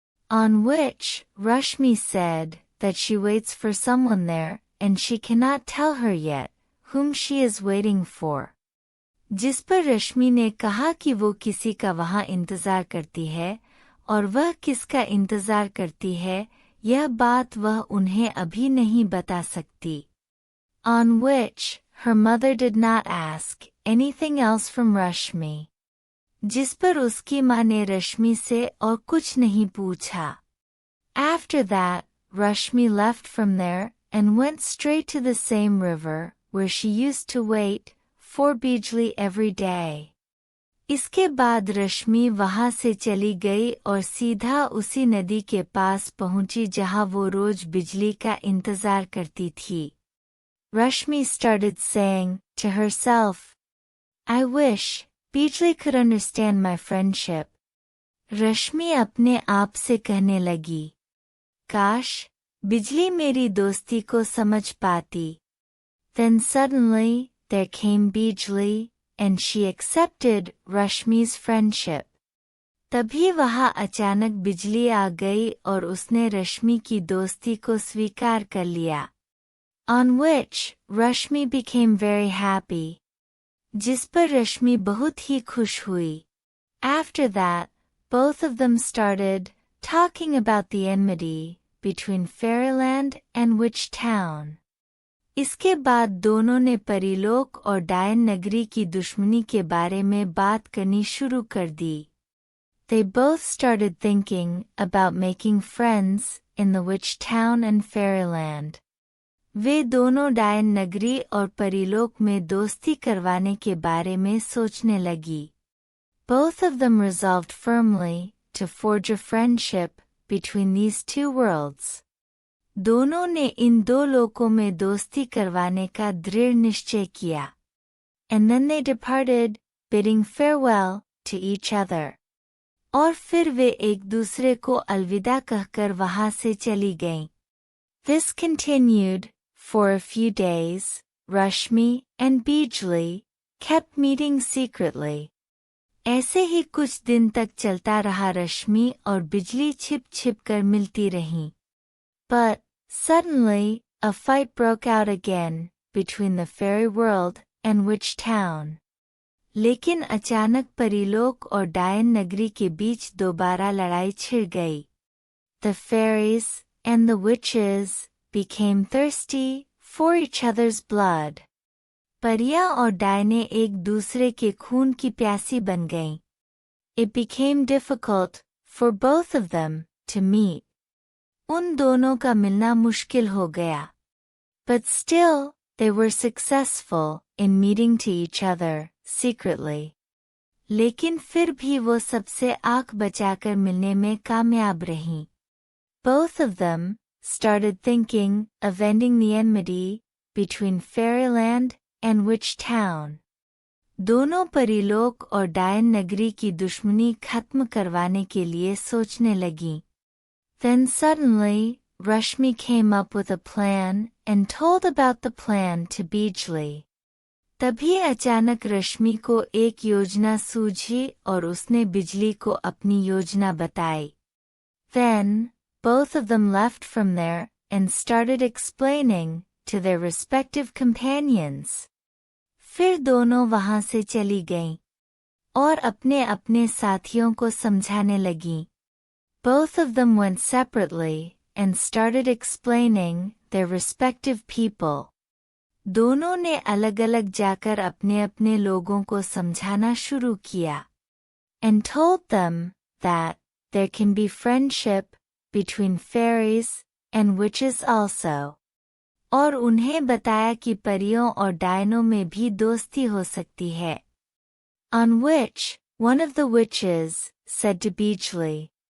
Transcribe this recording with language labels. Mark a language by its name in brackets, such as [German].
[English] On which, Rashmi said that she waits for someone there, and she cannot tell her yet whom she is waiting for. [Hindi] जिस पर रश्मि ने कहा कि वो किसी का वहां इंतजार करती है, और वह किसका इंतजार करती है, यह बात वह उन्हें अभी नहीं बता सकती. [English] On which, her mother did not ask anything else from Rashmi. [Hindi] जिस पर उसकी माँ ने रश्मि से और कुछ नहीं पूछा. [English] After that, Rashmi left from there and went straight to the same river where she used to wait for Bijli every day. [Hindi] इसके बाद रश्मि वहां से चली गई और सीधा उसी नदी के पास पहुंची जहां वो रोज बिजली का इंतजार करती थी. [English] Rashmi started saying to herself, I wish Bijli could understand my friendship. [Hindi] रश्मि अपने आप से कहने लगी, काश बिजली मेरी दोस्ती को समझ पाती. [English] Then suddenly there came Bijli, and she accepted Rashmi's friendship. [Hindi] तभी वहां अचानक बिजली आ गई और उसने रश्मि की दोस्ती को स्वीकार कर लिया. [English] On which, Rashmi became very happy. [Hindi] जिस पर रश्मि बहुत ही खुश हुई. [English] After that, both of them started talking about the enmity between Fairyland and Witch Town. [Hindi] इसके बाद दोनों ने परिलोक और डायन नगरी की दुश्मनी के बारे में बात करनी शुरू कर दी. [English] They both started thinking about making friends in the Witch Town and Fairyland. [Hindi] वे दोनों डायन नगरी और परिलोक में दोस्ती करवाने के बारे में सोचने लगी. [English] Both of them resolved firmly to forge a friendship between these two worlds. [Hindi] दोनों ने इन दो लोकों में दोस्ती करवाने का दृढ़ निश्चय किया. [English] And then they departed, bidding farewell to each other. [Hindi] और फिर वे एक दूसरे को अलविदा कहकर वहां से चली गईं. [English] This continued for a few days. Rashmi and Bijli kept meeting secretly. [Hindi] ऐसे ही कुछ दिन तक चलता रहा. रश्मि और बिजली छिप छिप कर मिलती रहीं. [English] But suddenly a fight broke out again between the fairy world and witch town. [Hindi] लेकिन अचानक परीलोक और डायन नगरी के बीच दोबारा लड़ाई छिड़ गई. [English] The fairies and the witches became thirsty for each other's blood. [Hindi] परियां और डायने एक दूसरे के खून की प्यासी बन गईं. [English] It became difficult for both of them to meet. [Hindi] उन दोनों का मिलना मुश्किल हो गया. [English] But still, they were successful in meeting to each other secretly. [Hindi] लेकिन फिर भी वो सबसे आंख बचाकर मिलने में कामयाब रहीं. [English] Both of them started thinking of ending the enmity between fairyland and witch town. [Hindi] दोनों परीलोक और डायन नगरी की दुश्मनी खत्म करवाने के लिए सोचने लगीं. [English] Then suddenly, Rashmi came up with a plan and told about the plan to Bijli. [Hindi] तभी अचानक रश्मि को एक योजना सूझी और उसने बिजली को अपनी योजना बताई. [English] Then, both of them left from there and started explaining to their respective companions. [Hindi] फिर दोनों वहां से चली गईं और अपने अपने साथियों को समझाने लगीं. [English] Both of them went separately and started explaining their respective people. [Hindi] दोनों ने अलग-अलग जाकर अपने अपने लोगों को समझाना शुरू किया. [English] And told them that there can be friendship between fairies and witches also. [Hindi] और उन्हें बताया कि परियों और डायनों में भी दोस्ती हो सकती है. [English] On which, one of the witches said to Bijli.